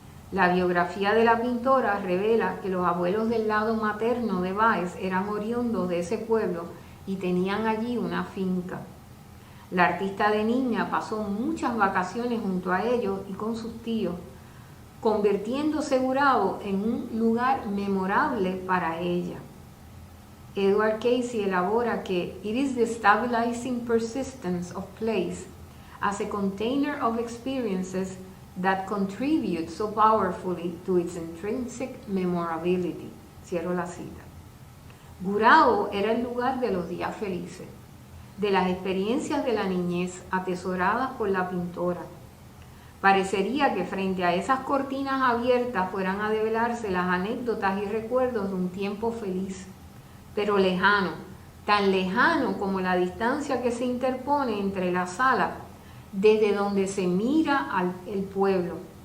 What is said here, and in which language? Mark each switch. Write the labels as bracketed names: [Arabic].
[Spanish] La biografía de la pintora revela que los abuelos del lado materno de Báez eran oriundos de ese pueblo y tenían allí una finca. La artista de niña pasó muchas vacaciones junto a ellos y con sus tíos, convirtiéndose Gurabo en un lugar memorable para ella. Edward Casey elabora que [English] "It is the stabilizing persistence of place as a container of experiences that contribute so powerfully to its intrinsic memorability". [Spanish] Cierro la cita. Gurabo era el lugar de los días felices, de las experiencias de la niñez atesoradas por la pintora. Parecería que frente a esas cortinas abiertas fueran a develarse las anécdotas y recuerdos de un tiempo feliz, pero lejano, tan lejano como la distancia que se interpone entre la sala desde donde se mira el pueblo.